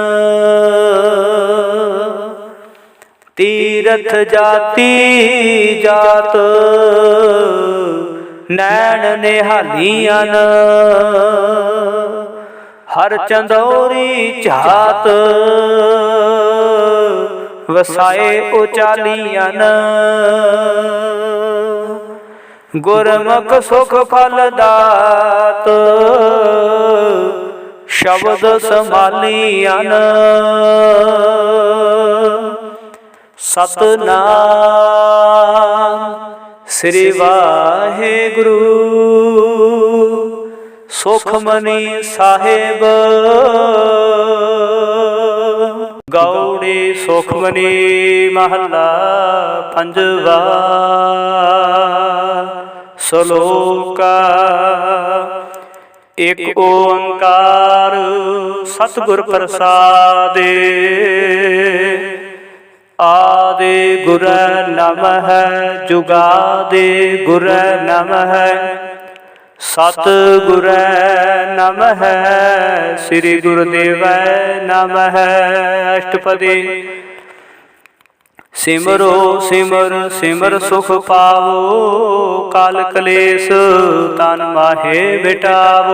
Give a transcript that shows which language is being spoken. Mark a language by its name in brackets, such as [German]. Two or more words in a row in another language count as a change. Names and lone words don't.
[Punjabi] ਤੀਰਥ ਜਾਤਿ ਜਾਤ ਨੈਨ ਨਿਹਾਲੀਆਂ ਨ ਹਰ ਚੰਦੌਰੀ ਝਾਤ ਵਸਾਏ ਉਚਾਲੀਆਂ ਨ ਗੁਰਮੁਖ ਸੁਖ ਫਲ ਦਾਤ ਸ਼ਬਦ ਸੰਭਾਲੀਆਂ ਨ ਸਤਨਾਮ ਸ੍ਰੀ ਵਾਹਿਗੁਰੂ। ਸੁਖਮਨੀ ਸਾਹਿਬ ਗਉੜੀ ਸੁਖਮਨੀ ਮਹਲਾ ਪੰਜਵਾ। ਸ਼ਲੋਕਾ ਇੱਕ ਓਅੰਕਾਰ ਸਤਿਗੁਰ ਪ੍ਰਸਾਦੇ ਆਦਿ ਗੁਰ ਨਮਹ ਜੁਗਾਦਿ ਗੁਰ ਨਮਹ ਸਤਿਗੁਰ ਨਮਹ ਸ੍ਰੀ ਗੁਰਦੇਵ ਨਮਹ। ਅਸ਼ਟਪਦੀ ਸਿਮਰੋ ਸਿਮਰ ਸਿਮਰ ਸੁਖ ਪਾਵੋ ਕਾਲ ਕਲੇਸ ਤਨ ਮਾਹੇ ਮਿਟਾਵੋ।